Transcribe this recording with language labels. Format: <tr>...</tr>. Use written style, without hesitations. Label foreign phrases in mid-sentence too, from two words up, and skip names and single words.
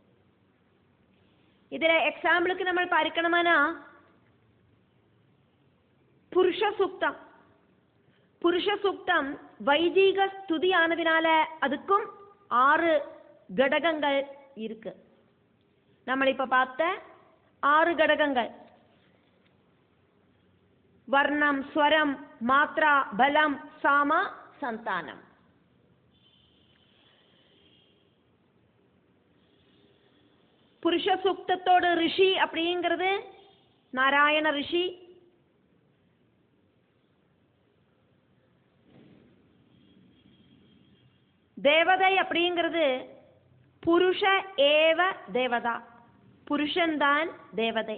<ta>இதுல எக்ஸாம்பிளுக்கு நம்ம பார்க்கணுமானா புருஷ சூக்தம். புருஷ சூக்தம் வைதிக ஸ்துதி ஆனதினால அதுக்கும் 6 கடகங்கள் இருக்கு. நம்ம இப்ப பார்த்த 6 கடகங்கள்.</ta> <sa>വർണം, സ്വരം, മാത്ര, ബലം, സാമ, സന്താനം.</sa> <ta>புருஷ சூக்தத்தோட ரிஷி அப்படிங்கிறது நாராயண ரிஷி. தேவதை அப்படிங்கிறது</ta> <sa>पुरुष एव देवता,</sa> <ta>புருஷன்தான் தேவதை.</ta>